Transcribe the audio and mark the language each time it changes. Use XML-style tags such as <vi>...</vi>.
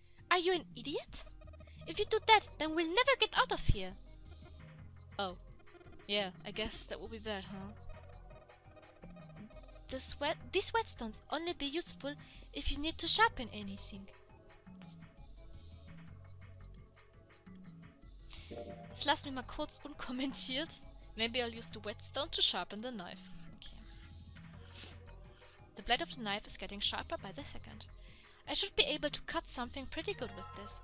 <en>Are you an idiot? If you do that, then we'll never get out of here. Oh. Yeah, I guess that would be bad, huh? These whetstones only be useful if you need to sharpen anything.</en> <de>Das lassen wir mal kurz unkommentiert.</de> <en>Maybe I'll use the whetstone to sharpen the knife. Okay. The blade of the knife is getting sharper by the second. I should be able to cut something pretty good with this.</en>